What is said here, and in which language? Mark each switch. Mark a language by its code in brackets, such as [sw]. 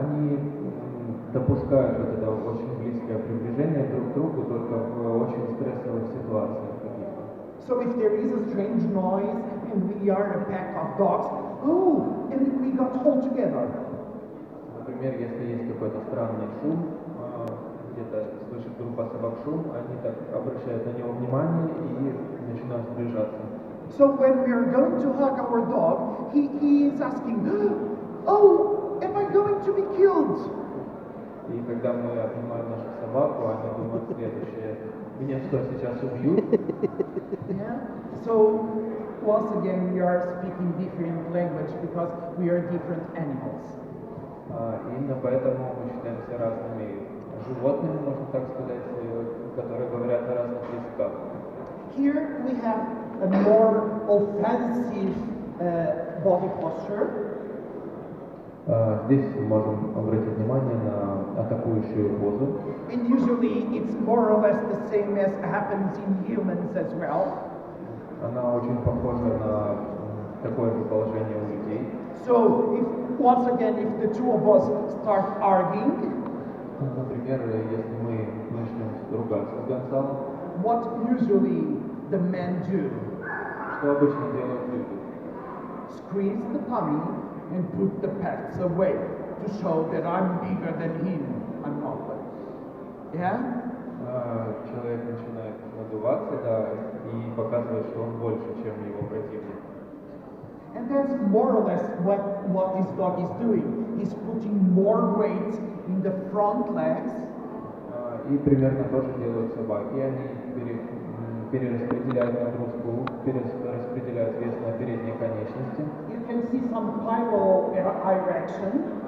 [ru] Они допускают вот это очень близкое приближение друг к другу только в очень стрессовых ситуациях каких-то. [en] So if there is a strange noise and we are a pack of dogs, oh, and we got all together. [ru] Например, если есть какой-то странный шум, где-то слышит группа собак шум, они так обращают на него внимание и начинают сближаться. [en] So when we are going to hug our dog, he is asking, oh, am I going to be killed? [ru] И когда мы обнимаем нашу собаку, они думают следующее: меня что, сейчас убьют? [en] Yeah. So once again, we are speaking different language because we are different animals. [ru] Именно поэтому мы считаемся разными животными, можно так сказать, которые говорят на разных языках. [en] Here we have a more offensive body posture. [ru] Здесь мы можем обратить внимание на атакующую позу. [en] And usually it's more or less the same as happens in humans as well. [ru] Она очень похожа на такое же положение у людей. [en] So if once again, if the two of us start arguing, [ru] например, если мы начнем ругаться с Гонсало, [en] what usually the men do? [ru] что обычно делают люди? [en] Squeeze the tummy and put the pets away to show that I'm bigger than him. I'm not. Yeah? [ru] Человек начинает надуваться, да, и показывает, что он больше, чем его противник. [en] And that's more or less what this dog is doing. He's putting more weight in the front legs. [ru] И примерно то же делают собаки. Они перераспределяют нагрузку, перераспределяют вес на передние конечности. [en] You can see some pilo erection.